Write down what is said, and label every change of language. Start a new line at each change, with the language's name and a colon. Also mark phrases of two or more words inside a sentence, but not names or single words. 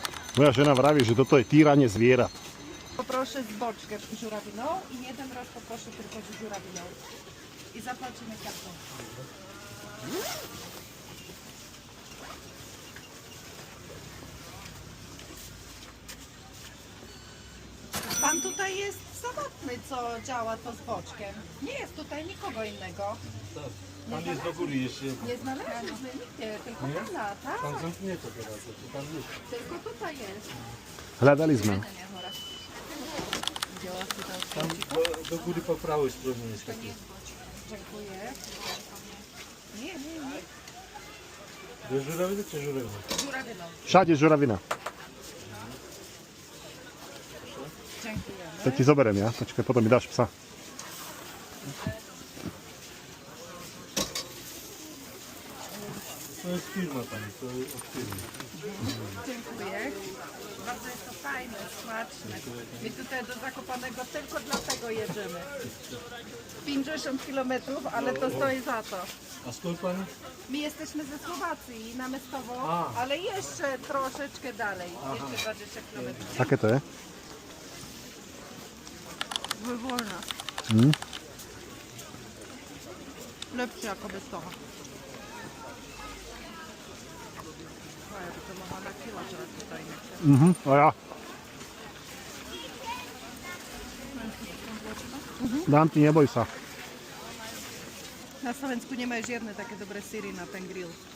Slovak: Moja žena vraví, že toto je týranie zvierat.
Polish: Poproszę z boczkiem żurawiną i jeden raz poproszę tylko z żurawiną. I zapłacimy kartą. Pan tutaj jest samotny, co działa to z boczkiem. Nie jest tutaj nikogo innego. Tam jest do góry jeszcze jedno. Nie znaleźliśmy nigdzie, tylko pana, tak? Tam zamknięto teraz, to tam jest. Tylko tutaj jest.
Slovak: Hľadali sme.
Polish: Tam do góry po prawej stronie jest takie. Dziękuję. Nie, nie, nie. Do żurawiny czy żurawiny? Żurawiną.
Slovak: Všade žuravina.
Polish: Dziękujemy.
Slovak: To ti zoberiem ja. Počkaj, potom mi dáš psa.
Polish: To jest firma tam, to od firmy. Dziękuję. Bardzo jest to fajne, smaczne. My tutaj do Zakopanego tylko dlatego jedziemy. 50 km, ale to stoi za to. A skąd pani? My jesteśmy ze Słowacji, na Mestowo, A. ale jeszcze troszeczkę dalej. Jeszcze 20 km.
Slovak: Aké to je?
Polish: Wywolna. Lepszy jako bez toho. Ja by to mogła na kilo teraz tutaj.
Slovak: A ja. Dám ti, neboj sa. Na Slovensku nemajú žiadne také dobré syry na ten grill.